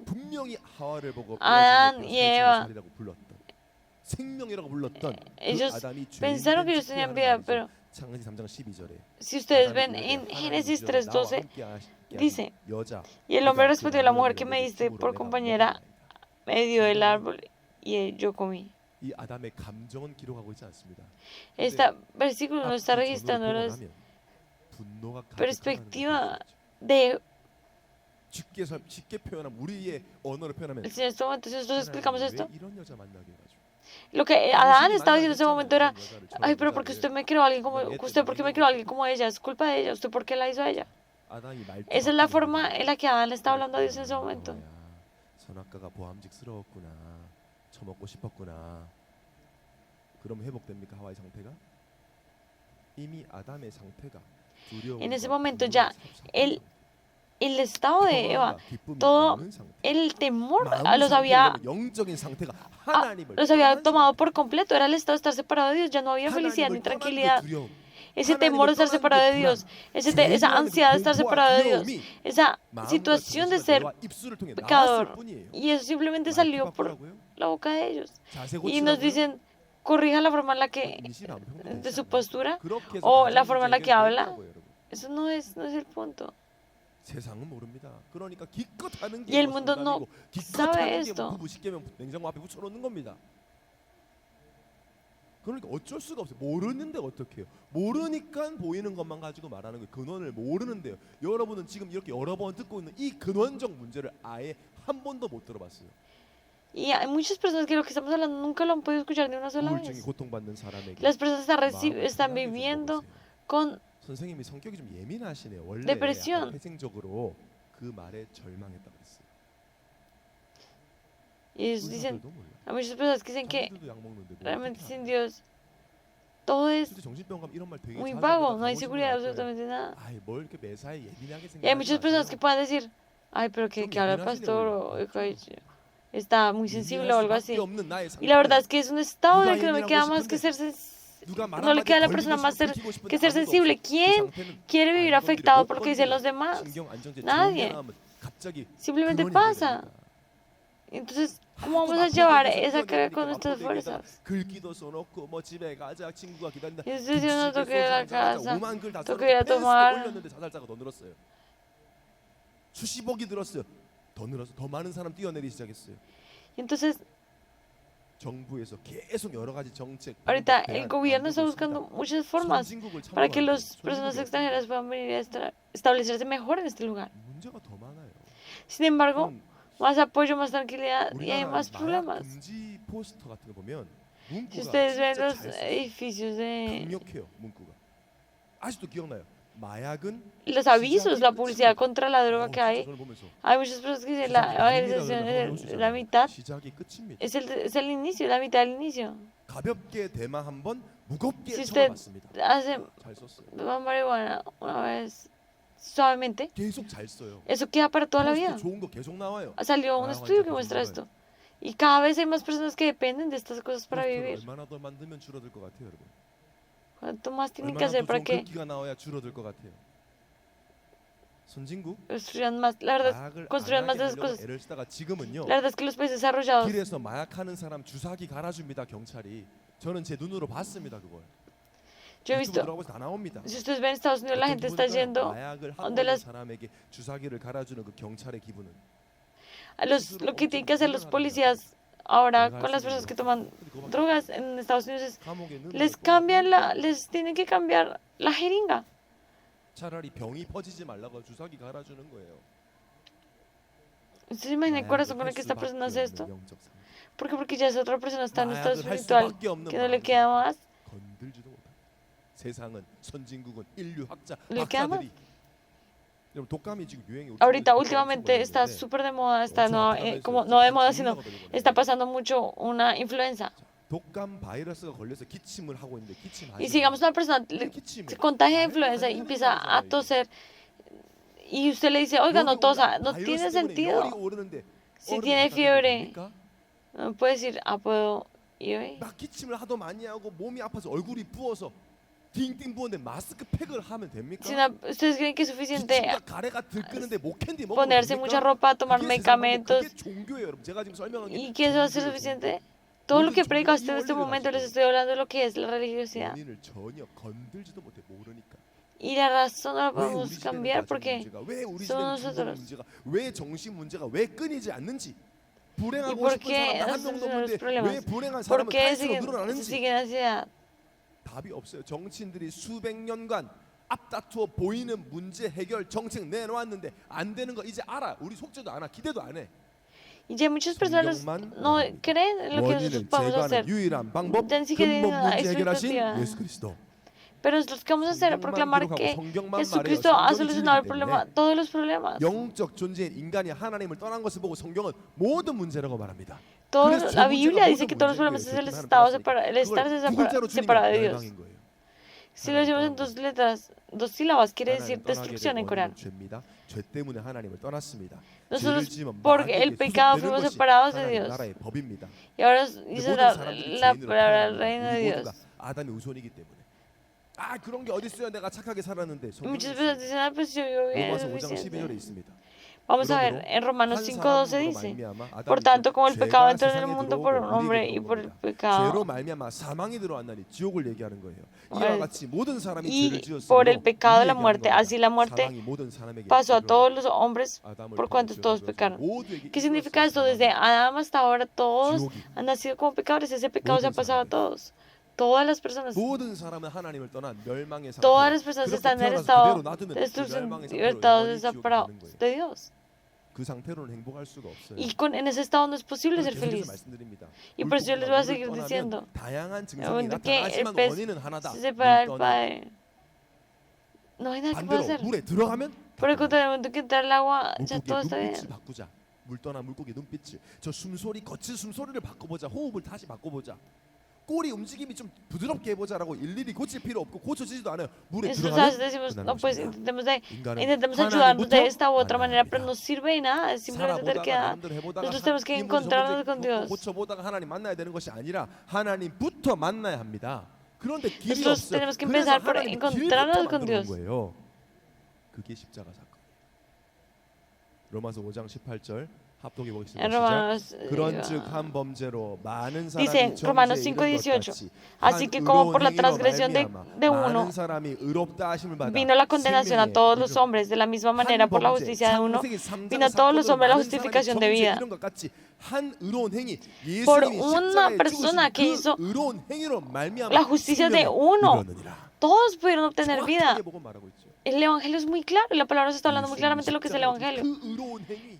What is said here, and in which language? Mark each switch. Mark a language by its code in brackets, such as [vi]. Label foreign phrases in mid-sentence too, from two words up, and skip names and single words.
[es] Adán y Eva, ellos pensaron que ellos tenían vida, pero si ustedes ven en Génesis 3:12, dice, y el hombre respondió a la mujer que me diste por compañera, me dio el árbol y yo comí. Este versículo no está registrando la perspectiva de [ko] 쉽게 표현하면 우리의 언어로 표현하면 [es] El Señor en este momento, si nosotros explicamos [ko] 하나님, 왜 [es] esto, [ko] 이런 여자 만나게 해가지고 [es] lo que Adán estaba diciendo en ese momento era, ay, pero porque usted me creó a alguien como, usted por qué me creó a alguien como ella, es culpa de ella, usted por qué la hizo a ella. [ko] 아담이 말투가 [es] Esa es la [ko] 바뀌는 [es] forma [ko] 거예요. [es] en la que Adán le está hablando a Dios en ese 아, momento. [ko] 여호와야, 선악과가 보암직스러웠구나. 처먹고 싶었구나. 그럼 회복됩니까 하와의 상태가? 이미 아담의 상태가 두려움과 [es] En ese momento [ko] 분노에 [es] ya [ko] 삽삽한 [es] el estado de Eva, [ko] 평안과 기쁨이 [es] todo [ko] 없는 상태. [es] el temor [ko] 마음 [es] los había, [ko] 상태는 영적인 상태가 하나님을 [es] los había [ko] 떠난 [es] tomado [ko] 상태. [es] por completo. Era el estado de estar separado de Dios. Ya no había felicidad ni [ko] 하나님을 떠난 그 [es] tranquilidad. [ko] 두려움, [es] Ese temor de estar separado de Dios, esa ansiedad de estar separado de Dios, esa situación de ser pecador. Y eso simplemente salió por la boca de ellos. Y nos dicen, corrija la forma en la que, de su postura o la forma en la que habla. Eso no es el punto. [ko] 세상은 모릅니다. 그러니까 기껏 하는 [es] Y el [ko] 게 [es] mundo no [ko] 정답이고 기껏 [es] sabe [ko] 하는 게 [es] esto. [ko] 부부 시키면 냉장고 앞에 붙여놓는 겁니다. 그러니까 어쩔 수가 없어요. 모르는데 어떡해요. 모르니까 보이는 것만 가지고 말하는 거예요. 근원을 모르는데요. 여러분은 지금 이렇게 여러 번 듣고 있는 이 근원적 문제를 아예 한 번도 못 들어봤어요. [es] Y hay muchas personas que lo que estamos hablando nunca lo han podido escuchar ni una sola [ko] 우울증이 [es] vez. [ko] 고통받는 사람에게 [es] Las personas [ko] 마음을 [es] están [ko] 편하게 좀 [es] viviendo [ko] 먹으세요. [es] con [ko] 선생님이 성격이 좀 예민하시네요. 원래 [es] depresión. [ko] 태생적으로 그 말에 절망했다고 했어요. [es] y ellos dicen, [ko] 의사들도 몰라요. [es] hay muchas personas que dicen que [ko] 자기들도 약 먹는데 뭐 [es] realmente [ko] 어떻게 [es] sin [ko] 알아요? [es] Dios todo es [ko] 실제 정신병 가면 이런 말 되게 [es] muy [ko] 자주 [es] vago, [ko] 하다가 [es] no hay [ko] 거짓말 [es] seguridad [ko] 할 거예요. [es] absolutamente nada. [ko] 아이 뭘 이렇게 매사에 예민하게 [es] Y hay [ko] 생각하지 [es] muchas personas que [ko] 마세요. [es] pueden decir, ay, pero que habla el pastor o que está muy sensible o algo [ko] 예민할 [es] así. [ko] 수밖에 없는 나의 [es] Y la verdad [ko] 상태. [es] es que es un estado [ko] 누가 [es] en el que no me [ko] 예민하고 [es] queda más que [ko] 싶은데 [es] ser [ko] 누가 말 [es] no le [ko] 한마디에 [es] queda a la [ko] 걸리고 [es] persona más [ko] 싶고 긁히고 싶은데 [es] que ser [ko] 아무도 [es] sensible. [ko] 없어. 그 [es] ¿Quién [ko] 상태는 [es] quiere vivir [ko] 안 [es] afectado [ko] 건드려, [es] por lo [ko] 못 [es] que dicen [ko] 건드려. [es] los demás? [ko] 신경 안정제 [es] Nadie. [ko] 정리하면 갑자기 [es] Simplemente [ko] 근원이 [es] pasa. [ko] 되니까. [es] Entonces, ¿cómo [ko] 하도 [es] vamos a [ko] 마포 [es] llevar [ko] 대교에서 [es] esa carga [ko] 뛰어내리니까 [es] con [ko] 마포 [es] nuestras [ko] 대교에다가 [es] fuerzas? [ko] 글귀도 써놓고 뭐 집에 가자 친구가 기다린다. [es] Y entonces yo no [ko] 급식에 [es] tengo que ir a la [ko] 소주 한잔 하자. [es] casa, [ko] 5만 글다 [es] tengo [ko] 써놓고 [es] que ir a [ko] 페이스북에 [es] tomar. [ko] 올렸는데 자살자가 더 늘었어요. 수십억이 늘었어요. 더 늘어서 더 많은 사람 뛰어내리기 시작했어요. [es] Y entonces, [ko] 정부에서 계속 여러 가지 정책 [es] ahorita [ko] 방법, [es] el [ko] 대안 [es] gobierno está [ko] 만들고 [es] buscando [ko] 있습니다. [es] muchas formas [ko] 선진국을 [es] para que [ko] 참고하는 [es] las [ko] 거예요. [es] personas [ko] 선진국이 [es] extranjeras puedan venir a establecerse mejor en este lugar. [ko] 문제가 더 많아요. [es] Sin embargo, [ko] 그럼 [es] más apoyo, más tranquilidad y hay [ko] 우리나라 [es] más [ko] 마약 [es] problemas. [ko] 금지 포스터 같은 거 보면 [es] Si [ko] 문구가 [es] ustedes ven [ko] 진짜 [es] los [ko] 잘 썼어요. [es] edificios de [ko] 강력해요 문구가. 아직도 기억나요. 마약은 [es] los avisos, la publicidad contra la droga que hay, [ko] 저를 보면서 [es] hay muchas personas que dicen la evangelización es la mitad, [ko] 시작이 끝입니다. [es] es el inicio, la mitad del inicio. [ko] 가볍게 대마 한 번, 무겁게 [es] Si usted [ko] 처맞습니다. [es] hace [ko] 잘 썼어요. [es] marihuana una vez suavemente, [ko] 계속 잘 써요. [es] eso queda para toda la vida. [ko] 포스터 좋은 거 계속 나와요. [es] Salió un estudio que muestra esto. Y cada vez hay más personas que dependen de estas cosas para [ko] 포스터를 [es] vivir. [ko] 얼마나 더 만들면 줄어들 것 같아요, 여러분? [es] ¿Cuánto más tienen que [ko] 얼마나 [es] hacer [ko] 더 [es] para [ko] 좋은 [es] que [ko] 글귀가 나와야 줄어들 것 같아요. 선진국 [es] construyan más? La verdad, [ko] 마약을 안 [es] construyan más [ko] 하게 [es] de esas [ko] 하려고 [es] cosas. [ko] 애를 쓰다가 지금은요. [es] La verdad es que los países desarrollados, [ko] 길에서 마약하는 사람 주사기 갈아줍니다 경찰이. 저는 제 눈으로 봤습니다 그걸. [es] yo he [ko] 유튜브 [es] visto, [ko] 들어가서 다 나옵니다. [es] si ustedes ven en Estados Unidos, la [ko] 어떤 [es] gente está [ko] 분들은 [es] yendo [ko] 마약을 하고 [es] donde [ko] 있는 [es] las, [ko] 사람에게 주사기를 갈아주는 그 경찰의 기분은 [es] lo que tienen que hacer los policías ahora con las personas que toman drogas en Estados Unidos es, [ko] 감옥에 넣는 [es] les [ko] 걸 [es] cambian [ko] 뽑아내고 [es] les tienen que cambiar la jeringa. [ko] 차라리 병이 퍼지지 말라고 주사기 갈아주는 거예요. [es] ¿Ustedes se imaginan el [ko] 마약을 [es] corazón con [ko] 할 [es] el que esta [ko] 수밖에 [es] persona hace [ko] 없는 [es] esto? [ko] 영적 상태. [es] ¿Por qué? Porque ya esa otra persona está en un estado [ko] 마약을 할 [es] espiritual [ko] 수밖에 없는 [es] que no le [ko] 마음을 [es] queda más. [ko] 건들지도 못합니다. 세상은 선진국은 인류학자 [es] Le queda más. [ko] 박사들이 여러분 독감이 지금 유행이 [es] Ahorita últimamente está súper de moda, está no, como no de moda, sino está pasando mucho una influenza. [ko] 독감 바이러스가 걸려서 기침을 하고 있는데 기침하지 [es] Y sigamos una persona se contagia de influenza y empieza a toser y usted le dice, oiga, no tosa, no tiene sentido. Si tiene fiebre, no puede decir, ah, puedo ir hoy. [ko] 막 기침을 하도 많이 하고 몸이 아파서 얼굴이 부어서 띵띵 부었는데 마스크팩을 하면 됩니까? [es] Si ustedes creen que es suficiente [ko] 기침과 가래가 들끓는데 목 캔디 먹으면 [es] ponerse [ko] 됩니까? [es] mucha ropa, tomar [ko] 그게 세상 방법, [es] medicamentos [ko] 그게 종교예요, 여러분. 제가 지금 설명한 게 [es] y que eso va a ser [ko] 종교예요, [es] suficiente? Todo lo que predica usted en este momento les estoy hablando de lo que es la religiosidad. [ko] 원인을 전혀 건들지도 못해 모르니까. [es] Y la razón no la [ko] 왜 [es] podemos [ko] 우리 시대는 [es] cambiar [ko] 가정 [es] porque [ko] 문제가, 왜 우리 [es] somos [ko] 시대는 중독 [es] nosotros. [ko] 문제가, 왜 정신 문제가 왜 끊이지 않는지. [es] ¿Y [ko] 불행하고 [es] por [ko] 싶은 [es] qué [ko] 사람 한 [es] esos [ko] 명도 [es] son los [ko] 없는데 왜 [es] problemas? [ko] 불행한 [es] ¿Por [ko] 사람은 [es] qué [ko] 갈수록 [es] se [ko] 늘어나는지 [es] siguen ansiedad? [ko] 답이 없어요. 정치인들이 수백 년간 앞다투어 보이는 문제 해결 정책 내놓았는데 안 되는 거 이제 알아. 우리 속지도 않아. 기대도 안 해. [es] Y ya muchas personas no creen en lo que nosotros [ko] 원인을 [es] podemos hacer. [ko] 제거하는 유일한 방법 [es] Ya ni siquiera [ko] 근본 [es] tienen una [ko] 문제 해결하신 [es] expectativa. [ko] 예수 그리스도. [es] Pero nosotros qué vamos a hacer? Proclamar que Jesucristo ha solucionado el problema, todos los problemas. [ko] 영적 존재인 인간이 하나님을 떠난 것을 보고 성경은 모든 문제라고 말합니다. [es] La Biblia dice que todos los problemas es el estarse separado de Dios. Si lo decimos en dos letras, dos sílabas, quiere decir destrucción en coreano. [ko] 죄 때문에 하나님을 떠났습니다. [es] Nosotros por el pecado fuimos separados de Dios. Y ahora dice la palabra reino de Dios. [ko] 아담의 우손이기 때문에. 아 그런 게 어디 있어요? 내가 착하게 살았는데. [es] Muchas veces dicen, ah, pues yo bien [ko] 로마서 5장 [es] suficiente. [ko] 12절에 있습니다. [es] Vamos a ver, en Romanos 5:12 dice, por tanto, como el pecado entró en el mundo por un hombre y por el pecado, [ko] 죄로 말미암아 사망이 들어왔나니 지옥을 얘기하는 거예요. 이와 같이 모든 사람이 죄를 [es] y [ko] 지었으므로 [es] por el pecado la [ko] 이 [es] muerte, [ko] 얘기하는 [es] así la muerte [ko] 사망이 모든 사람에게 [es] pasó a [ko] 이르렀다. [es] todos los hombres [ko] 아담을 [es] por [ko] 통해 [es] cuantos todos [ko] 죄를 [es] pecaron. [ko] 모두에게 [es] ¿Qué significa esto? [ko] 이르렀어요. [es] Desde Adán hasta ahora todos [ko] 지옥이 [es] han nacido como pecadores, ese pecado se ha [ko] 모든 [es] pasado a [ko] 사람에게. [es] todos. Todas las personas, [ko] 모든 사람은 하나님을 떠난 멸망의 상태. [es] todas las personas están en el [ko] 태어나서 [es] estado [ko] 그대로 놔두면 [es] de [ko] 그 [es] destrucción, [ko] 멸망의 상태로 [es] libertados, [ko] 영원히 지옥에 [es] separados [ko] 가는 거예요. [es] de Dios. [ko] 그 상태로는 행복할 수가 없어요. [es] Y en ese estado no es posible ser [ko] 계속해서 [es] feliz. [ko] 말씀드립니다. [es] Y por eso yo les voy a seguir [ko] 물을 [es] diciendo, [ko] 떠나면 다양한 증상이 [es] momento que el [ko] 나타나지만 [es] pez [ko] 원인은 하나다. [es] se separa del [ko] 물 떠나. [es] Padre, no hay nada que pueda [ko] 반대로 [es] hacer. [ko] 물에 들어가면 [es] Por el contrario, el momento que entra el agua, ya todo [ko] 물고기의 [es] está bien. [ko] 눈빛을 바꾸자. 물 떠나 물고기 눈빛을. 저 숨소리 거친 숨소리를 바꿔보자. 호흡을 다시 바꿔보자. 꼬리 움직임이 좀 부드럽게 해보자라고 일일이 고칠 필요 없고 고쳐지지도 않아요. 물에 [es] Nosotros [ko] 들어가면 [es] decimos, [ko] 그다음에 [es] no, pues [ko] 없습니다. [es] intentemos [ko] 인간은 [es] ayudarnos de esta u [ko] 하나님부터 [es] otra manera, pero [ko] 만나야 [es] no sirve de nada, es simplemente tener que [ko] 살아보다가 [es] dar. [ko] 남들 해보다가 [es] Nosotros tenemos que encontrarnos con Dios. [ko] 고쳐보다가 하나님 만나야 되는 것이 아니라 하나님부터 만나야 합니다. 그런데 길이 [es] Nosotros [ko] 없어요. [es] tenemos que [ko] 그래서 [es] empezar por [ko] 하나님이 [es] encontrarnos [ko] 길부터 [es] con [ko] 만들어 놓은 [es] Dios. [ko] 거예요. 그게 십자가 사건. 로마서 5장 18절 합독해 보겠습니다. [es] En [ko] 시작. [es] Romanos, [ko] 그런즉 한 범죄로 많은 [es] dice [ko] 사람이 [es] Romanos [ko] 정죄에 이른 것 [es] 5:18, [ko] 같이 [es] así que [ko] 한 [es] como por la [ko] 의로운 행위로 [es] transgresión [ko] 말미암아 [es] de uno [ko] 많은 사람이 의롭다 하심을 받아 [es] vino la condenación a [ko] 생명에 [es] todos los [ko] 이르렀다. [es] hombres, de la misma manera por la [ko] 한 [es] justicia de uno [ko] 창세기 3장 [es] vino a todos los [ko] 사건으로 [es] hombres la [ko] 많은 [es] justificación [ko] 사람이 [es] de [ko] 정죄에 [es] vida. [ko] 이른 것 같이 한 의로운 행위 [es] Por [ko] 예수님이 [es] una [ko] 십자가에 [es] persona [ko] 죽으신 [es] que [ko] 그 [es] hizo [ko] 의로운 행위로 말미암아 [es] la justicia de [ko] 생명에 [es] uno, [ko] 이르렀느니라. [es] todos pudieron obtener vida. [ko] 정확하게 보고 말하고 있죠. [es] El evangelio es muy claro y la palabra se está hablando muy claramente de lo que es el evangelio. [ko] 그 의로운 행위